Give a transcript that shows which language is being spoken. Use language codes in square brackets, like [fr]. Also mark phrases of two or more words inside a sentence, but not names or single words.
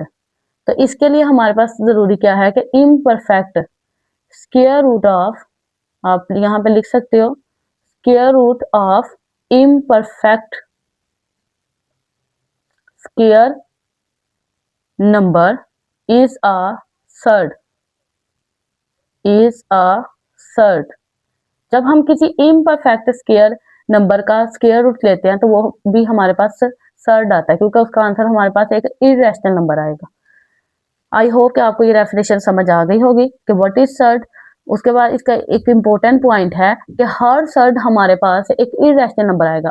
[hi] तो इसके लिए हमारे पास जरूरी क्या है कि [en] imperfect square root of, [hi] आप यहाँ पे लिख सकते हो [en] square root of imperfect square number is a surd, is a surd, [hi] is a surd। जब हम किसी [en] imperfect square number [hi] का स्क्वायर रूट लेते हैं तो वो भी हमारे पास सर्ड आता है, क्योंकि उसका आंसर हमारे पास एक [en] irrational number [hi] आएगा। [en] I hope [hi] कि आपको ये डेफिनेशन समझ आ गई होगी कि [en] what is surd. [hi] उसके बाद इसका एक [en] important point [hi] है कि हर सर्ड हमारे पास एक [en] irrational number [hi] आएगा।